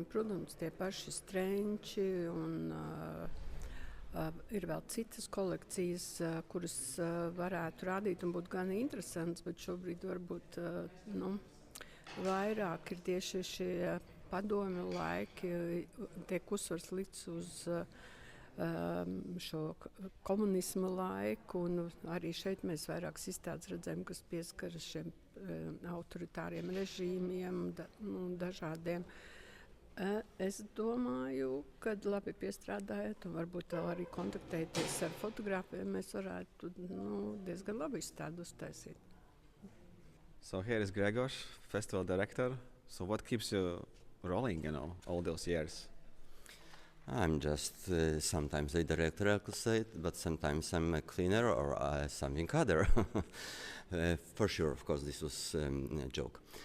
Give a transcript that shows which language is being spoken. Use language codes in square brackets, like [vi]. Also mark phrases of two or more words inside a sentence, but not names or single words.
[lv] Protams, tie paši strenči un ir vēl citas kolekcijas, kuras varētu rādīt un būt gan interesants, bet šobrīd varbūt vairāk ir tieši šie padomju laiki, tiek uzsvars likts uz šo komunisma laiku, un arī šeit mēs vairākas izstādes redzējām, kas pieskaras šiem autoritāriem režīmiem, dažādiem. Es domāju, kad labi piestrādājot un varbūt vēl arī kontaktēties ar fotogrāfiem, mēs varētu diezgan labi izstādi uztaisīt. [en] So here is Gregor, festival director. So what keeps you rolling, all those years? I'm just sometimes a director, I could say, but sometimes I'm a cleaner or something other. For sure, of course, this was a joke.